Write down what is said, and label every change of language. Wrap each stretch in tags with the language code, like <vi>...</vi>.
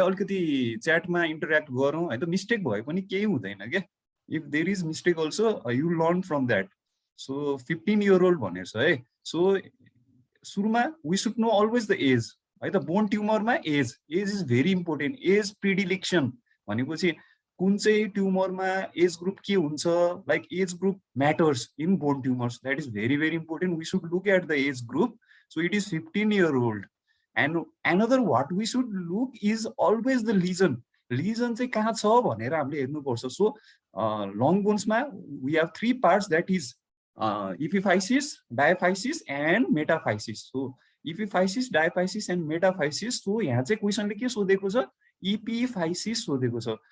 <ne>अलिकति च्याटमा इन्टरेक्ट गरौँ है त। मिस्टेक भए पनि केही हुँदैन के।</ne> <en>If there is mistake also you learn from that.</en> <ne>So 15-year-old भनेको छ है।</ne> <en>So सुरुमा we should know always the age है त। बोन ट्युमरमा age is very important. Age predilection</en> <ne>भनेपछि कुन चाहिँ ट्युमरमा एज ग्रुप के हुन्छ,</ne> <en>Like age group matters in bone tumours. That is very very important. We should look at the age group. So it is 15-year-old। And another what we should look is always the lesion.</en> <ne>लिजन चाहिँ कहाँ छ भनेर हामीले हेर्नुपर्छ।</ne> <en>So long बोन्समा we have 3 parts, that is epiphysis, diaphysis and metaphysis. So epiphysis, diaphysis and metaphysis.</en> <ne>So यहाँ चाहिँ क्वेसनले के सोधेको छ, इपिफाइसिस सोधेको छ।</ne>